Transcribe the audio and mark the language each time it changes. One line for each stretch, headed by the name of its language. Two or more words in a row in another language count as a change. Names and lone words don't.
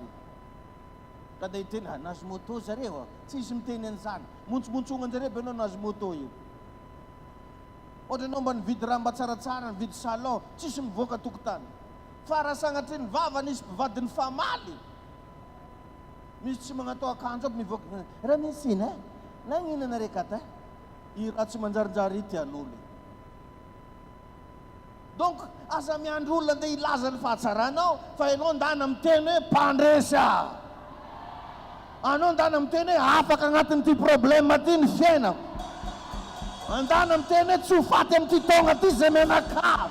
Malagasy: Ka da hiteny, nazy moto zareo, tsisy miteny an'izany. Montsomontsogna anjareo be anao nazy moto io. Ohatra anao mba nividy raha mba tsaratsara, nividy salon, tsisy mivoaka tokotany. Fa raha sagnatry ny vava nisy mpivadiny famaly. Misy tsy magnatao akanjo aby mivoaka. Raha misy ina, nagnina nareka ta? I raha tsy manjarinjary ity an'olo. Donc, aza miandry olona andeha ilaza ny fahatsaranao, fa ianao ndana miteny hoe mpandresa. Anao ndana miteny hoe afaka agnatin'ity problème ty ny fiainako. Andana miteny hoe tsy ho faty amin'ity taogna ty zay menakavy.